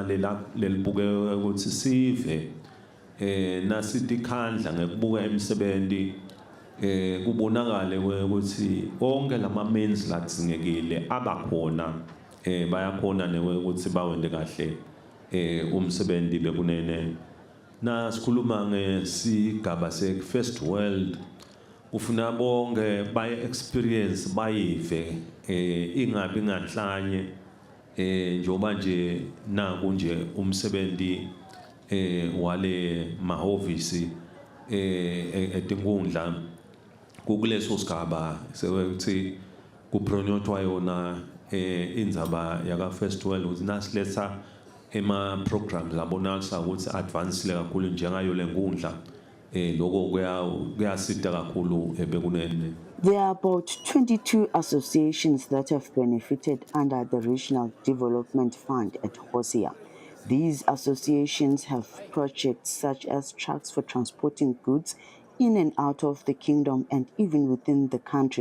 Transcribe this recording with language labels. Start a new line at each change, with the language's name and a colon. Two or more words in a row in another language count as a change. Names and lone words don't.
Swati: lelibuke ukuthi sive nasithi khandla ngekubuka imisebenzi kubonakale ukuthi onke lama means latsingekile abakhona bayakhona ukuthi bawende kahle umsebenzi bekunene na sikhuluma ngesigaba se First World ufuna bonke baye experience bayive ingabi nganhlanye njoba nje naku nje umsebenzi wale mahovisi etinkundla kukuleso sigaba sekuthi kupronyotwa yona indzaba yaka First World ukuthi nasiletha ema programs abonakala ukuthi advance le kakhulu njengayo lenkundla lokho kuyasita kakhulu bekunene.
English: There are about 22 associations that have benefited under the Regional Development Fund at Hosia. These associations have projects such as trucks for transporting goods in and out of the kingdom and even within the country.